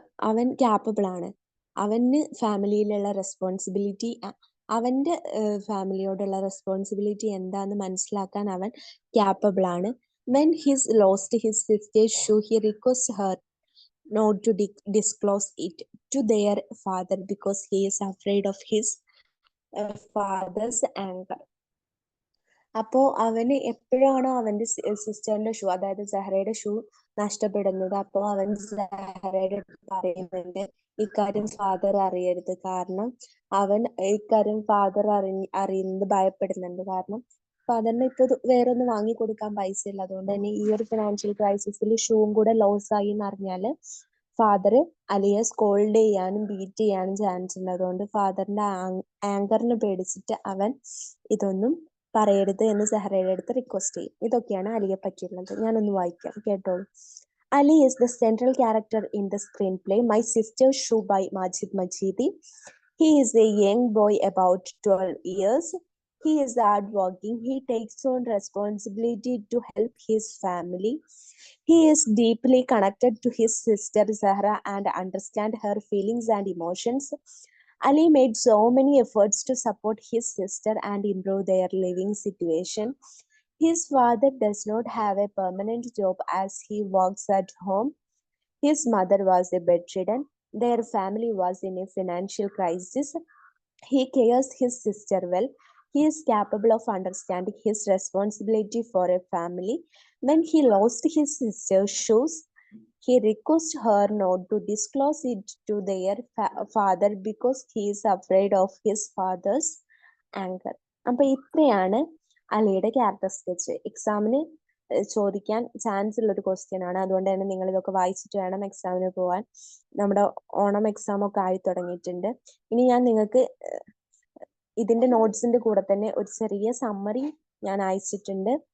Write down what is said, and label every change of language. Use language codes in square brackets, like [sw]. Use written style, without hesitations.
[ml] അവൻ ക്യാപ്പബിൾ ആണ്. അവന് ഫാമിലിയിലുള്ള റെസ്പോൺസിബിലിറ്റി, അവന്റെ ഫാമിലിയോടുള്ള റെസ്പോൺസിബിലിറ്റി എന്താന്ന് മനസ്സിലാക്കാൻ അവൻ ക്യാപ്പബിൾ ആണ്. [en] When his lost his sister's shoe he request her not to disclose it to their father because he is afraid of his father's anger. [ml] അപ്പോ അവന് എപ്പോഴാണോ അവന്റെ സിസ്റ്ററിന്റെ ഷൂ, അതായത് സഹറയുടെ ഷൂ നഷ്ടപ്പെടുന്നത്, അപ്പോ അവൻ സഹറയുടെ അടുത്ത് പറയുന്നുണ്ട് ഇക്കാര്യം ഫാദർ അറിയരുത്, കാരണം അവൻ ഇക്കാര്യം ഫാദർ അറിയുന്നത് ഭയപ്പെടുന്നുണ്ട്. കാരണം ഫാദറിന് ഇപ്പൊ വേറൊന്നും വാങ്ങിക്കൊടുക്കാൻ പൈസ ഇല്ല. അതുകൊണ്ട് തന്നെ ഈ ഒരു ഫിനാൻഷ്യൽ ക്രൈസിസിൽ ഷൂവും കൂടെ ലോസ് ആയി എന്ന് അറിഞ്ഞാല് ഫാദർ അലിയെ സ്കോൾഡ് ചെയ്യാനും ബീറ്റ് ചെയ്യാനും ചാൻസ് ഉണ്ട്. അതുകൊണ്ട് ഫാദറിന്റെ ആങ്കറിന് പേടിച്ചിട്ട് അവൻ ഇതൊന്നും പറയരുത് എന്ന് സഹറയുടെ അടുത്ത് റിക്വസ്റ്റ് ചെയ്യും. ഇതൊക്കെയാണ് അലിയെ പറ്റിയുള്ളത്. ഞാനൊന്ന് വായിക്കാം, കേട്ടോളൂ. [en] Ali is the central character in the screenplay My Sister's Shoe by Majid Majidi. He is a young boy about 12 years. He is hardworking. He takes on responsibility to help his family. He is deeply connected to his sister Zahra and understands her feelings and emotions. Ali made so many efforts to support his sister and improve their living situation. His father does not have a permanent job as he works at home. His mother was bedridden. Their family was in a financial crisis. He cares his sister well. He is capable of understanding his responsibility for a family. When he lost his sister's shoes, he requests her not to disclose it to their father because he is afraid of his father's anger. [ml] അപ്പൊ ഇത്രയാണ് അലിയുടെ character sketch. എക്സാമിന് ചോദിക്കാൻ chance ഉള്ള ഒരു question ആണ്. അതുകൊണ്ട് തന്നെ നിങ്ങൾ ഇതൊക്കെ വായിച്ചിട്ട് വേണം എക്സാമിന് പോവാൻ. നമ്മുടെ ഓണം എക്സാം ഒക്കെ ആയി തുടങ്ങിയിട്ടുണ്ട്. ഇനി ഞാൻ നിങ്ങൾക്ക് ഇതിന്റെ നോട്ട്സിന്റെ കൂടെ തന്നെ ഒരു ചെറിയ സമ്മറി ഞാൻ അയച്ചിട്ടുണ്ട്.